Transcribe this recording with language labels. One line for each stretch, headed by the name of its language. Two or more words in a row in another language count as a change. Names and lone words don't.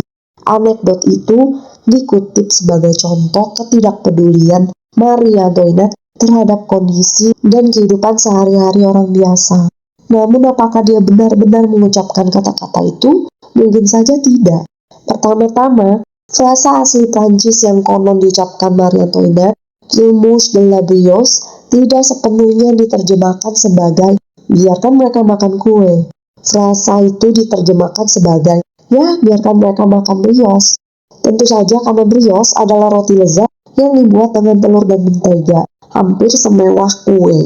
Indonesian: Anekdot itu dikutip sebagai contoh ketidakpedulian Marie Antoinette terhadap kondisi dan kehidupan sehari-hari orang biasa. Namun apakah dia benar-benar mengucapkan kata-kata itu? Mungkin saja tidak. Pertama-tama, frasa asli Prancis yang konon diucapkan Marie Antoinette,
French: "qu'il mange de la brioche,"
Indonesian: tidak sepenuhnya diterjemahkan sebagai "biarkan mereka makan kue." Frasa itu diterjemahkan sebagai "ya, biarkan mereka makan brioche." Tentu saja karena brioche adalah roti lezat yang dibuat dengan telur dan mentega, hampir semewah kue.